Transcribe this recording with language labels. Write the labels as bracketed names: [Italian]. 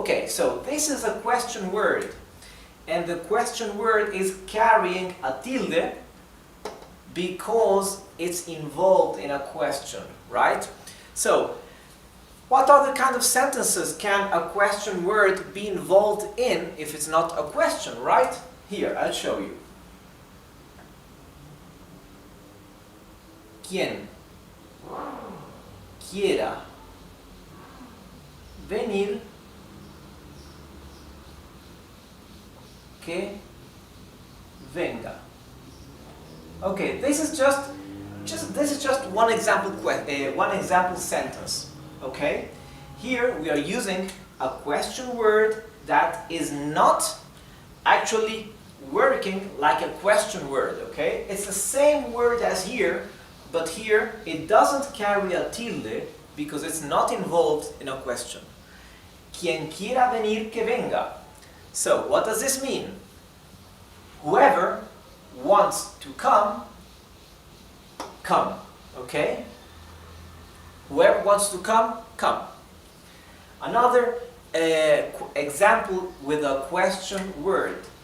[English] Okay, so this is a question word. And the question word is carrying a tilde because it's involved in a question, right? So, what other kind of sentences can a question word be involved in if it's not a question, right? Here, I'll show you. [Spanish] Quien quiera venir, que venga. [English] Okay, this is just one example sentence. Okay, here we are using a question word that is not actually working like a question word. Okay, it's the same word as here, but here it doesn't carry a tilde because it's not involved in a question. [Spanish] Quien quiera venir, que venga. [English] So, what does this mean? Whoever wants to come, come. Okay? Whoever wants to come, come. Another example with a question word.